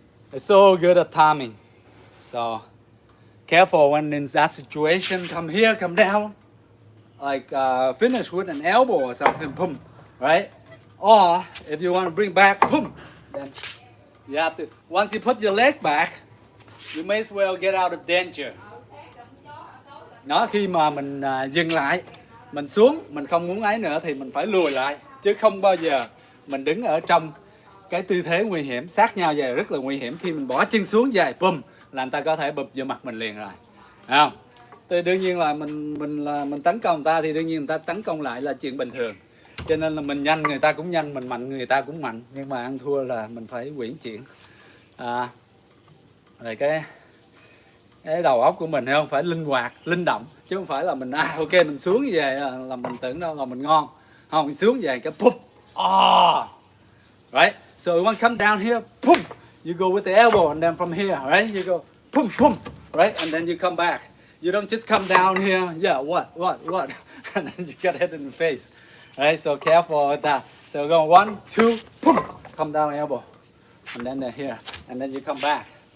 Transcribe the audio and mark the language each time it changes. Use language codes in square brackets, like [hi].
[en] They're so good at timing. So careful when in that situation. Come here, come down. Like finish with an elbow or something, boom. Right? Or if you want to bring back, boom. Then you have to, once you put your leg back, you may as well get out of danger. [vi] Đó, khi mà mình dừng lại, mình xuống, mình không muốn ấy nữa thì mình phải lùi lại. Chứ không bao giờ mình đứng ở trong cái tư thế nguy hiểm, sát nhau vậy rất là nguy hiểm. Khi mình bỏ chân xuống vậy, bùm, là người ta có thể bụp vô mặt mình liền rồi. Thấy không? Thì đương nhiên là mình tấn công người ta thì đương nhiên người ta tấn công lại là chuyện bình thường. Cho nên là mình nhanh người ta cũng nhanh, mình mạnh người ta cũng mạnh. Nhưng mà ăn thua là mình phải quyển chuyển. Rồi cái đầu óc của mình không phải linh hoạt, linh động, chứ không phải là mình ok mình xuống như vậy là mình tưởng đâu là mình ngon. Không, mình xuống vậy cái púp. [en] Right? So you want to come down here, boom. You go with the elbow and then from here, right? You go boom, boom, right? And then you come back. You don't just come down here, yeah, what? And then you get hit in the face. Right? So careful with that. So go 1, 2, boom. Come down elbow. And then here. And then you come back.